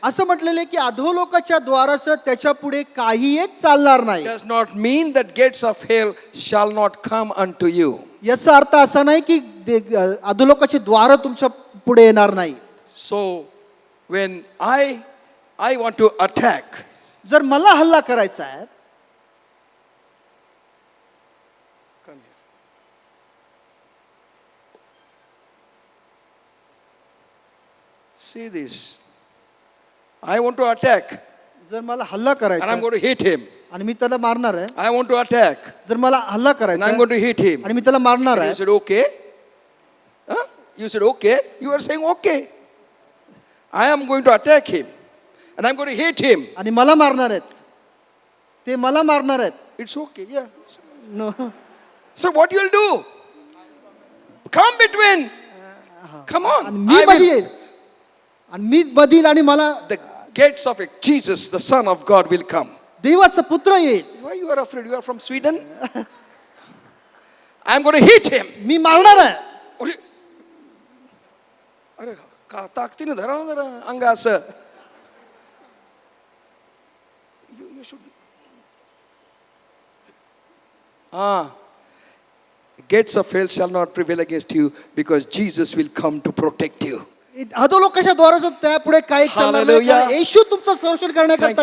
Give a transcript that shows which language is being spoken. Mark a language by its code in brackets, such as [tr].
[mr] असं म्हटलेलं आहे की अधोलोकाच्या द्वाराचं त्याच्या पुढे काही एक चालणार नाही. [en] Does not mean that gates of hell shall not come unto you. [mr] याचा अर्थ असा नाही की अधोलोकाची द्वार तुमच्या पुढे येणार नाही. [en] So when I want to attack, [mr] जर मला हल्ला करायचा आहे, [en] see this. I want to attack [mr] जर मला हल्ला [en] and [mr] करायचा [en] I'm [mr] आहे [en] going to hit him. [mr] आणि मी त्याला मारणार आहे, [en] I want to attack [mr] जर मला हल्ला [en] and [mr] करायचा [en] I'm [mr] आहे [en] going to hit him. [mr] आणि मी त्याला मारणार [en] And [mr] आहे, [en] you said okay. Huh? You said okay. You are saying okay. I am going to attack him and I'm going to hit him. [mr] आणि मला मारणार आहेत, ते मला मारणार आहेत. [en] It's okay. Yeah. No. So what you'll do? Come between. Come on. [mr] आणि मी [en] I [mr] मध्ये [en] will. [mr] येईल आणि मी बदील आणि मला [en] The gates of Jesus, the Son of God, will come. [mr] देवाचा पुत्र येईल. [en] Why you are afraid? You are from Sweden? I'm going to hit him. [mr] मी मारणार आहे. अरे का ताकदीने धरा ना जरा अंग असं. [en] You should. Gates of hell shall not prevail against you, because Jesus will come to protect you. [mr] अधोलोकाच्या द्वाराचं त्या पुढे काही चालणार नाही, [en] Hallelujah. [mr] कारण येशू तुमचं संरक्षण करण्याकरता